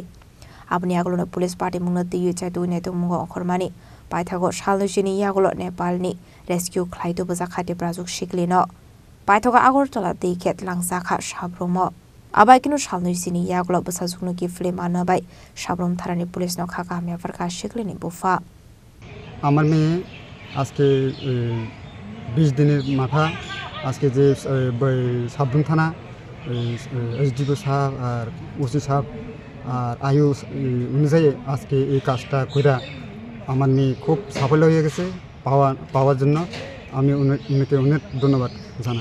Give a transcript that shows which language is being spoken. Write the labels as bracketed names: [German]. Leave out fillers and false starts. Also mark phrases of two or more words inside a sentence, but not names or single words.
[Kok Borok] Abani Aglo Police Party Munoti Yuchatu Neto Mungo Kormani. Paithago Shalujini Yaglo Nepalni Rescue Klaito Buzakati Brazuk Shiklino. Paithago Agortola Diket Langsaka Shabrumo. Abakino Shalujini Yaglo Busazukno Giflimana by Shabrum Tarani Police no Kakamia Varka Shiklini Bufa. [Bangla] আমার মেয়ে আজকে 20 দিনের মাথা আজকে যে সাবরুম থানা এসডিও সাহেব আর ওসি সাহেব আর আয়ু অনুযায়ী আজকে এই কাজটা কইরা আমার মেয়ে খুব সাফল্য হয়ে গেছে পাওয়ার জন্য আমি উনাকে অনেক ধন্যবাদ জানাই।